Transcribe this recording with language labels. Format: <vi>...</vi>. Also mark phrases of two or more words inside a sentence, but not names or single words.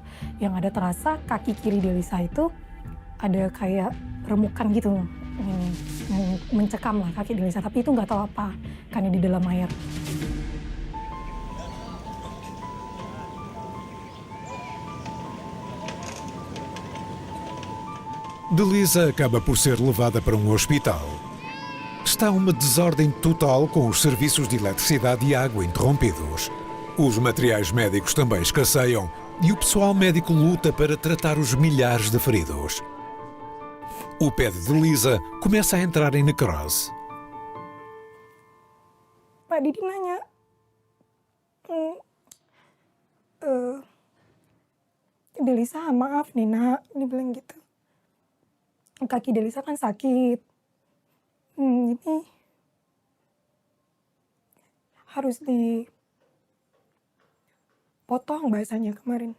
<id>Yang ada terasa kaki kiri Delisa itu ada kayak remukan gitu, mencekam lah kaki Delisa. Tapi itu nggak tahu apa, karena di dalam air.</id> <pt>Delisa acaba por ser levada para um hospital. Está uma desordem total com os serviços de eletricidade e água interrompidos. Os materiais médicos também escasseiam e o pessoal médico luta para tratar os milhares de feridos. O pé de Delisa começa a entrar em necrose.</pt> <id>Pak Didi nanya, Delisa maaf nih nak, dia bilang gitu. Kaki Delisa kan sakit. Ini harus dipotong bahasanya kemarin.</id>